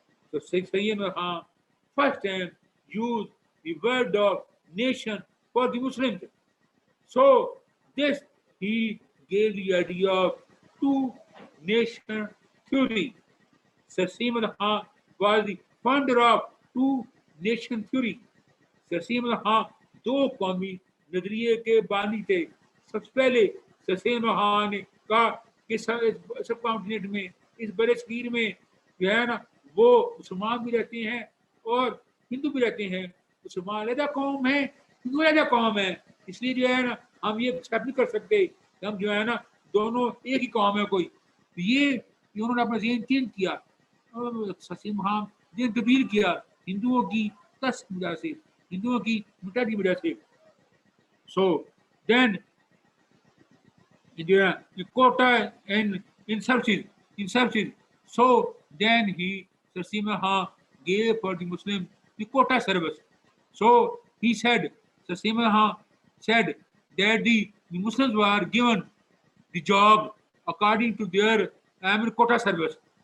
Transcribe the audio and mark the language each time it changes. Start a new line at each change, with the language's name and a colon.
English: تو Syed Ahmad Khan first time use the word of nation for the Muslims. So this he gave the idea of two nation theory. Sir Simon Khan was the founder of two nation theory.
Urdu: Sir Simon Khan دو قومی نظریے کے بانی تھے. سب سے پہلے سر سیمن خان نے کہا کہ سب کانٹیننٹ میں، اس بر صغیر میں جو ہے نا وہ مسلمان بھی رہتے ہیں اور ہندو بھی رہتے ہیں. مسلمان علیحدہ قوم ہے، ہندو علیحدہ قوم ہے. اس لیے جو ہے نا ہم یہ ایکسپٹ نہیں کر سکتے کہ ہم جو ہے نا دونوں ایک ہی قوم ہے کوئی. یہ انہوں نے اپنا ذہن چینج کیا، سسیم خان ذہن تبدیل کیا ہندوؤں کی تس وجہ سے، ہندوؤں کی مٹا کی وجہ سے.
English: So then quota in services. So then Sir Simon Khan gave for the Muslim the quota service. So he said, Sir Simon Khan said that the Muslims were given the job according to their quota service.